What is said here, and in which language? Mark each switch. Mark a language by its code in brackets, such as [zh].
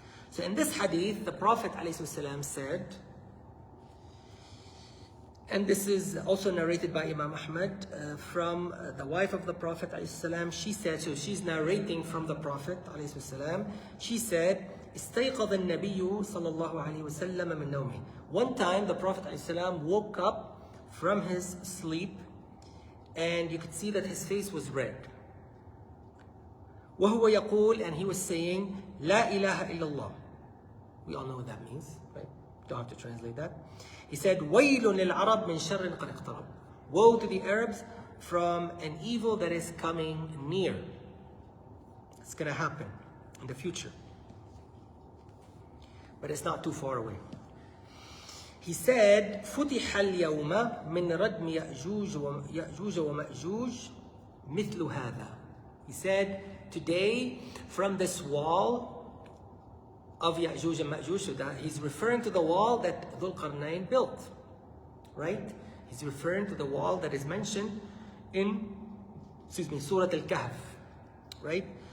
[en] So in this hadith, the Prophet ﷺ said, and this is also narrated by Imam Ahmad from the wife of the Prophet ﷺ. She said, so she's narrating from the Prophet ﷺ. She said, [ar] استيقظ النبي صلى الله عليه وسلم من نومه. [en] One time the Prophet ﷺ woke up from his sleep, and you could see that his face was red. [ar] وهو يقول, [en] and he was saying, [ar] لا إله إلا الله. [en] We all know what that means, right? Don't have to translate that. He said, [ar] وَيْلٌ لِلْعَرَبْ مِنْ شَرٍ قَدْ اقْتَرَبَ. [en] Woe to the Arabs from an evil that is coming near. It's going to happen in the future. But it's not too far away. He said, [ar] فُتِحَ الْيَوْمَ مِنْ رَدْمِ يَأْجُوجَ وَمَأْجُوجَ مِثْلُ هَذَا. [en] He said, today, from this wall of Ya'juj and Ma'juj, so that he's referring to the wall that Dhul Qarnain built, right? He's referring to the wall that is mentioned in, Surat Kahf, right?